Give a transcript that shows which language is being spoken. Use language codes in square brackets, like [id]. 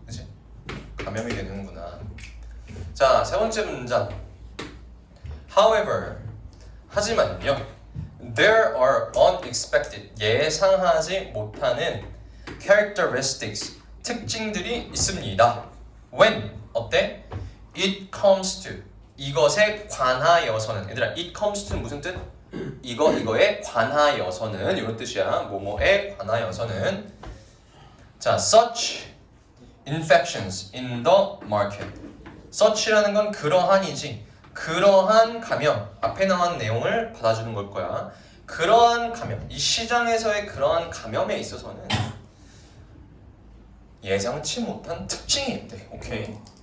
[ko] 그치? 감염이 되는구나. 자, 세 번째 문장. [en] However, [ko] 하지만요. [en] There are unexpected, [ko] 예상하지 못하는 [en] characteristics, [ko] 특징들이 있습니다. [en] When, [ko] 어때? [en] It comes to, [ko] 이것에 관하여서는. 얘들아, [en] it comes to [ko] 는 무슨 뜻? 이거에 관하여서는 이런 뜻이야. 뭐뭐에 관하여서는. [en] 자, such infections in the market. [ko] such라는 건 그러한이지. 그러한 감염. 앞에 나온 내용을 받아주는 걸 거야. 그러한 감염. 이 시장에서의 그러한 감염에 있어서는 예상치 못한 특징이 있대. 오케이.